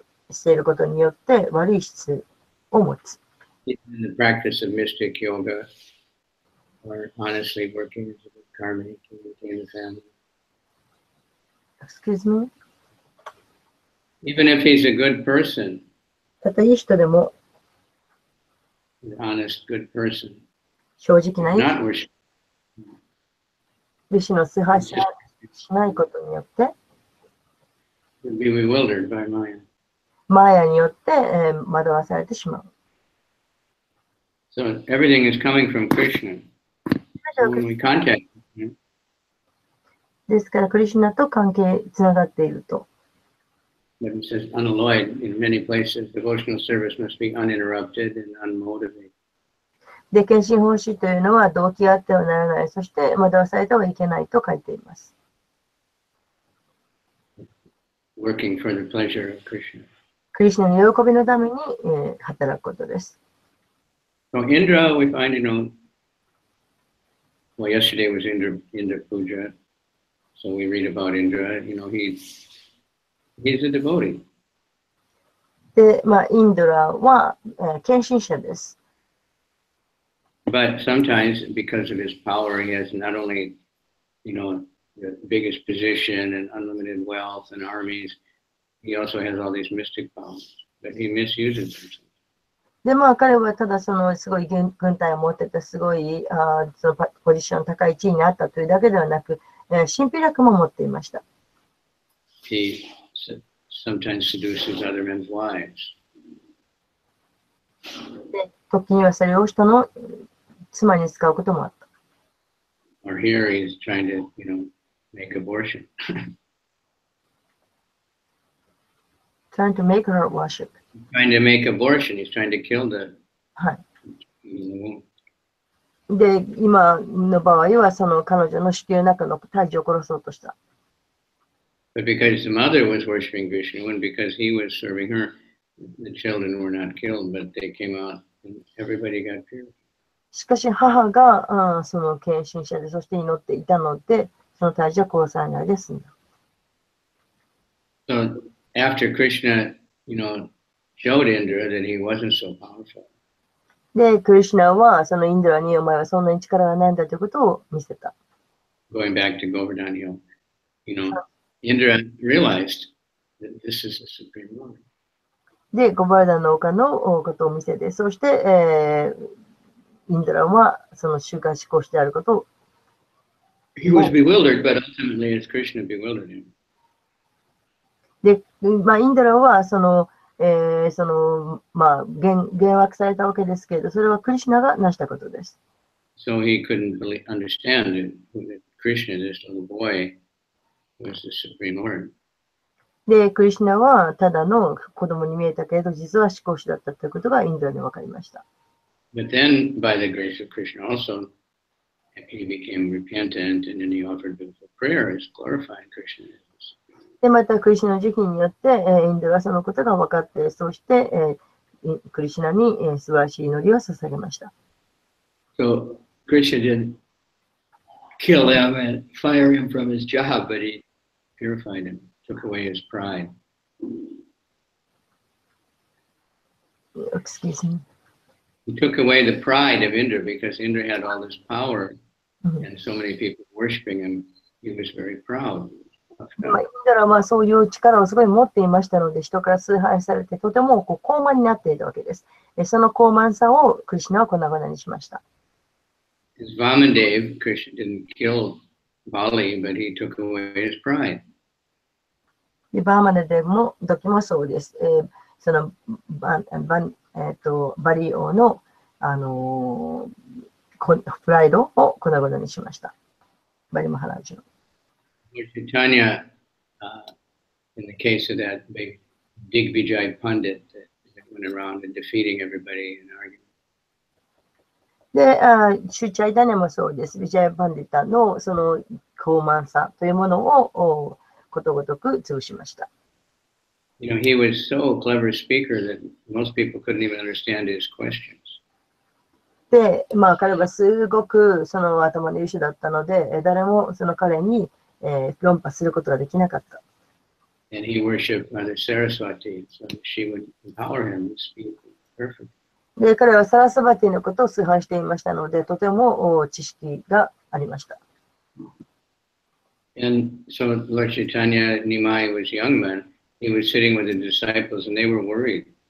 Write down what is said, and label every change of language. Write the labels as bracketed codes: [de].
[ja] していることによって悪い質を持つ。 [en] In the practice of mystic yoga, or honestly working as a good karmic to maintain the family. Excuse me? Even if he's a good person, [ja] たとえいい人でも [en] an honest, good person, [ja] 正直な [en] not worship, [ja] 弟子の崇拝しないことによって [en] would be bewildered by Maya. [ja] マヤによって、惑わされてしまう。 [en] So everything is coming from Krishna. So when we contact him, [ja] ですから、クリシュナと関係つながっていると。 [en] but it says unalloyed in many places, devotional service must be uninterrupted and unmotivated. [ja] で、献身奉仕というのは動機があってはならない、そして惑わされてはいけないと書いています。 [en] Working for the pleasure of Krishna. [ja] クリシュナの喜びのために、働くことです。 [en] So Indra, we find, well, yesterday was Indra Puja, so we read about Indra. He's a devotee. [ja] で、インドラは、献身者です。 [en] But sometimes, because of his power, he has not only, the biggest position and unlimited wealth and armies, he also has all these mystic powers, but he misuses them. [ja] で、彼はただそのすごい軍隊を持ってて、すごいそのポジション高い地位にあったというだけではなく、神秘力も持っていました。 [en] He sometimes seduces other men's wives. [ja] で、時にはそれを人の妻に使うこともあった。 [en] Or here he's trying to, make abortion. Trying to make her worship. Trying to make abortion. He's trying to kill the. [ja] はい。で、今の場合はその彼女の子宮の中の胎児を殺そうとした。 [en] But because the mother was worshiping Krishna, and because he was serving her, the children were not killed, but they came out and everybody got purified. [ja] しかし母がその献身者で、そして祈っていたので、その胎児は殺されないで済んだ。 [en] So after Krishna, showed Indra that he wasn't so powerful. [ja] で、クリシュナはそのインドラにお前はそんなに力がないんだということを見せた。 [en] Going back to Govardhan Hill, Indra realized that this is the Supreme Lord. [ja] で、ゴバーダンの丘のことを見せて、そして、インドラはその習慣思考してあることを。 [en] He was bewildered, but ultimately it's Krishna bewildered him. [ja] で、インドラはその、幻惑されたわけですけれど、それはクリシュナが成したことです。 [en] So he couldn't understand that Krishna, this little boy, was the Supreme Lord. [ja] で、クリシュナはただの子供に見えたけれど、実は思考主だったということがインドラに分かりました。 [en] But then, by the grace of Krishna also, he became repentant and then he offered beautiful prayers, glorifying Krishna. [ja] で、またクリシュナの慈悲によって、インドラはそのことが分かって、そして、クリシュナに、素晴らしい祈りを捧げました。 [en] So, Krishna didn't kill him and fire him from his job, but he purified him, took away his pride. Excuse me. He took away the pride of Indra because Indra had all this power and so many people worshiping him. He was very proud. [ja] インドラはそういう力をすごい持っていましたので、人から崇拝されてとても高慢になっていたわけです。その高慢さをクリシュナは粉々にしました。 [en] As Vamandev, Krishna didn't kill Bali, but he took away his pride. [ja] でバーマネデも時もそうです。そのバリ王の、プライドを粉々にしました。バリマハラージュの。 [en] Chaitanya, in the case of that big Digvijay Pandit that went around and defeating everybody in argument. [ja] で、シュチャイダネもそうです。ビジャイパンディタのその高慢さというものをことごとく潰しました。 [en] He was so clever speaker that most people couldn't even understand his questions. [ja] で、彼はすごくその頭の優秀だったので、誰もその彼に論破することができなかった。 [en] And he worshipped Mother Saraswati, so she would empower him to speak perfect. [ja] で、彼はサラスバティのことを崇拝していましたので、とても知識がありました。 [en] And so Lord Chaitanya Nimai was young man. He was sitting with the disciples and they were worried.